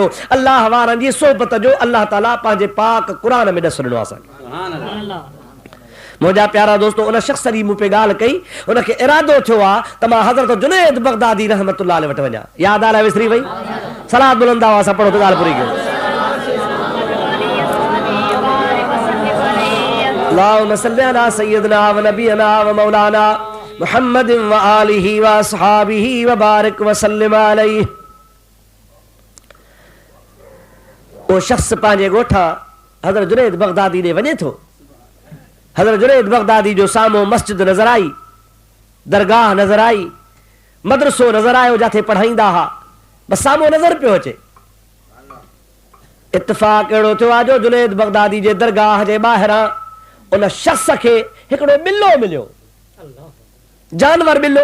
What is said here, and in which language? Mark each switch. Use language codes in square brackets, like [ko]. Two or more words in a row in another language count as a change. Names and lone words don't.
[sd] अल्लाह वारनि जी सोहबत जो अल्लाह ताला पंहिंजे पाक क़ुरान में ॾस ॾिनो आहे असांखे। मुंहिंजा प्यारा दोस्तो, उन शख़्स जी मूं पे ॻाल्हि कई, उनखे इरादो थियो आहे त मां हज़रत जुनैद बगदादी [ar] رحمة الله عليه [sd] वटि वञा। यादि आला विसरी वई? सलात बुलंद आवाज़ सां पढ़ो त ॻाल्हि पूरी कयो। [ar] اللهم صل على سيدنا ونبينا ومولانا محمد وآله وأصحابه وبارك وسلم عليه. [sd] वो शख्स पंहिंजे ॻोठा हज़रत जुनैद बगदादी ॾे वञे थो। हज़रत जुनैद बगदादी जो साम्हूं मस्जिद नज़र आई, दरगाह नज़र आई, मदरसो नज़र आयो जिथे पढ़ाईंदा हुआ, बसि साम्हूं नज़र पियो अचे। इत्तिफ़ाक़ अहिड़ो थियो आहे जो जुनैद बगदादी जे दरगाह जे ॿाहिरां उन शख्स खे हिकिड़ो ॿिलो मिलियो, जानवर ॿिलो।